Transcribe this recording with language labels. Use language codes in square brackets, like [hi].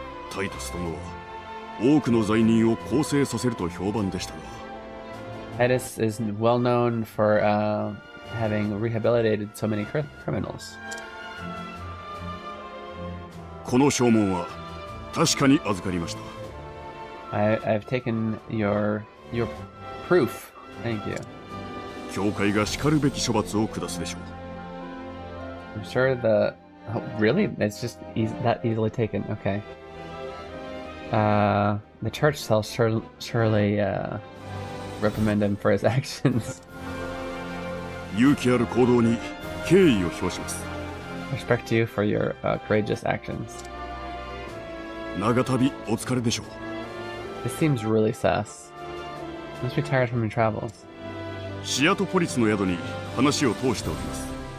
[ja] タイタス殿は多くの罪人を更生させると評判でしたが。 [en] Titus is well known for having rehabilitated so many criminals. [ja] この証文は確かに預かりました。 [en] I've taken your proof. Thank you. [ja] 教会がしかるべき処罰を下すでしょう。 [en] I'm sure the really it's just that easily taken. Okay. The church shall surely reprimand him for his actions. [ja] 勇気ある行動に敬意を表します。 [en] Respect you for your courageous actions. [ja] 長旅お疲れでしょう。 [en] This seems really sus. Must be tired from your travels. [ja] シアトポリスの宿に話を通しておきます。